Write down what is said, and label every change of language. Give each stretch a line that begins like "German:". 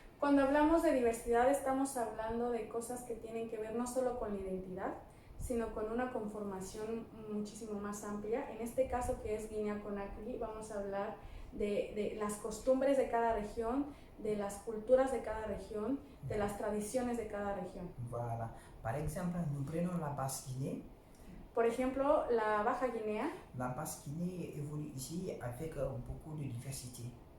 Spanish: Cuando hablamos de diversidad estamos hablando de cosas que tienen que ver no solo con la identidad, sino con una conformación muchísimo más amplia. En este caso que es Guinea-Conakry, vamos a hablar de las costumbres de cada región, de las culturas de cada región, de las tradiciones de cada región.
French: Voilà. Par exemple, nous prenons la Basse-Guinée.
Spanish: Por ejemplo, la Baja Guinea.
French: La Basse-Guinée évolue ici avec beaucoup de diversité.